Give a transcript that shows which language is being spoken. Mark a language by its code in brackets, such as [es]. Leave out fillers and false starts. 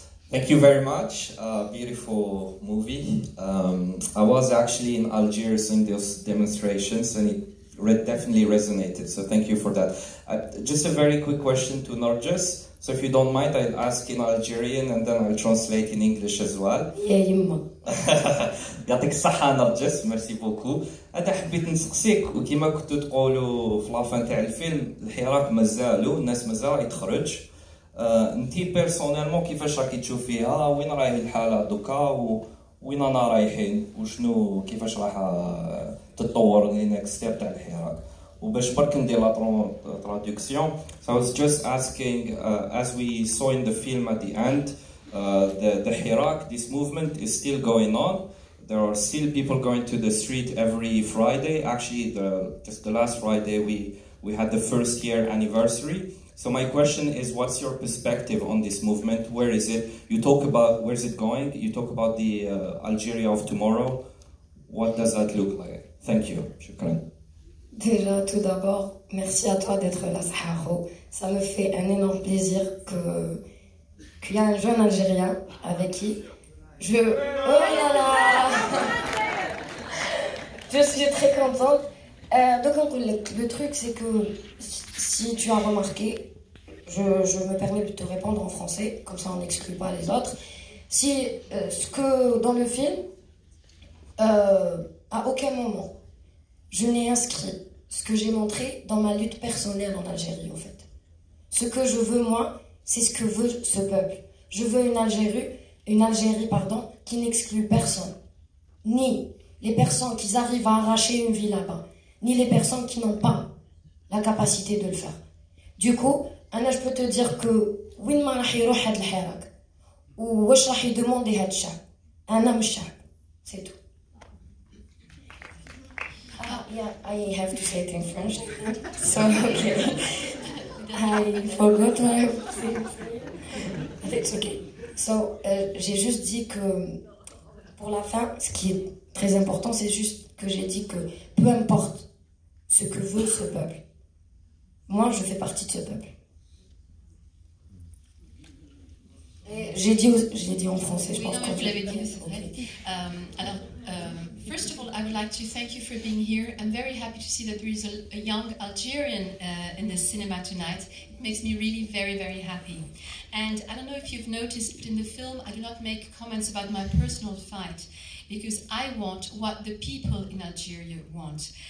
[en] Thank you very much. Beautiful movie. I was actually in Algiers in those demonstrations, and it definitely resonated. So thank you for that. Just a very quick question to Nardjes. So if you don't mind, I'll ask in Algerian and then I'll translate in English as well. [ar] يا يما. يعطيك الصحة نرجس، [fr] ميرسي بوكو. [ar] أنا حبيت نسقسيك وكما كنتو تقولوا في لافان تاع الفيلم الحراك مازالو الناس مازال يتخرج. انتي بيرسونيلمون كيفاش راكي تشوفيها؟ وين راهي الحالة دوكا وين رانا رايحين؟ وشنو كيفاش راح تتطور لي [en] next step [ar] تاع الحراك؟ وباش برك ندير [fr] لا traduction. [en] So I was just asking, as we saw in the film at the end, the Hirak, this movement is still going on. There are still people going to the street every Friday. Actually, just the last Friday we had the first year anniversary. So my question is, what's your perspective on this movement? Where is it? You talk about where's it going? You talk about the Algeria of tomorrow. What does that look like? Thank you. Shukran. [fr] Déjà, tout d'abord, merci à toi d'être là, Saharo. Ça me fait un énorme plaisir qu'il y a un jeune Algérien avec qui oh là là je suis très contente. Donc, le truc, c'est que si tu as remarqué, je me permets de te répondre en français, comme ça on n'exclut pas les autres. Si ce que dans le film, à aucun moment, je n'ai inscrit ce que j'ai montré dans ma lutte personnelle en Algérie, en fait. Ce que je veux, moi, c'est ce que veut ce peuple. Je veux une Algérie, qui n'exclut personne. Ni les personnes qui arrivent à arracher une vie là-bas, ni les personnes qui n'ont pas la capacité de le faire. Du coup, je peux te dire que [ar] وين ما راح يروح هاد الحراك وواش راح يدوموندي هاد الشعب أنا مش شعب. [fr] C'est tout. [en] Yeah, I have to say it in French. So, okay. I forgot what I was saying. It's okay. [fr] So, j'ai juste dit que, pour la fin, ce qui est très important, c'est juste que j'ai dit que peu importe ce que veut ce peuple, moi, je fais partie de ce peuple. Et j'ai dit en français, je pense que vous l'avez dit, c'est vrai. [en] Alors, first of all, I would like to thank you for being here. I'm very happy to see that there is a young Algerian in the cinema tonight. It makes me really very, very happy. And I don't know if you've noticed, but in the film, I do not make comments about my personal fight, because I want what the people in Algeria want.